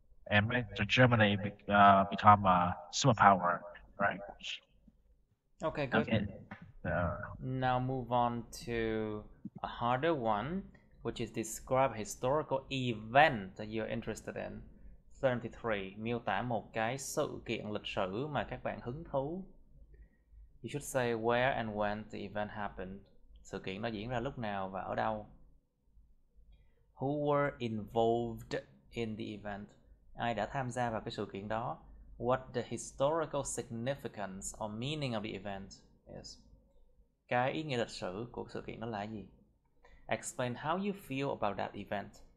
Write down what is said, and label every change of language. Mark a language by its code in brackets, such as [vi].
[en] and make the Germany become a superpower, right? Okay, good. Okay, uh, Now move on to a harder one, which is describe historical event that you're interested in. 73. [vi] Miêu tả một cái sự kiện lịch sử mà các bạn hứng thú. [en] You should say where and when the event happened. [vi] Sự kiện nó diễn ra lúc nào và ở đâu. [en] Who were involved in the event? [vi] Ai đã tham gia vào cái sự kiện đó? [en] What the historical significance or meaning of the event is? [vi] Cái ý nghĩa lịch sử của sự kiện đó là gì? [en] Explain how you feel about that event.